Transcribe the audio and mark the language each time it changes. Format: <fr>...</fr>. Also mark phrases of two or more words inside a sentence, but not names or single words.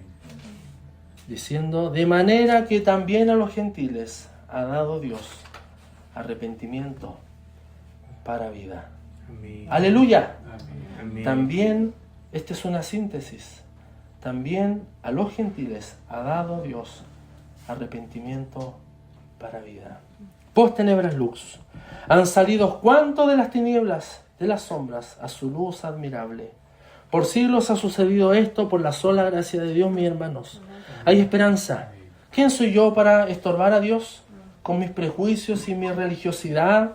<es>diciendo, de manera que también a los gentiles ha dado Dios arrepentimiento para vida. Amén. ¡Aleluya! Amén. También, esta es una síntesis, también a los gentiles ha dado Dios arrepentimiento para vida.</es> <la>Post tenebras lux,</la> <es>han salido cuantos de las tinieblas, de las sombras, a su luz admirable. Por siglos ha sucedido esto por la sola gracia de Dios, mis hermanos. Hay esperanza. ¿Quién soy yo para estorbar a Dios con mis prejuicios y mi religiosidad?</es>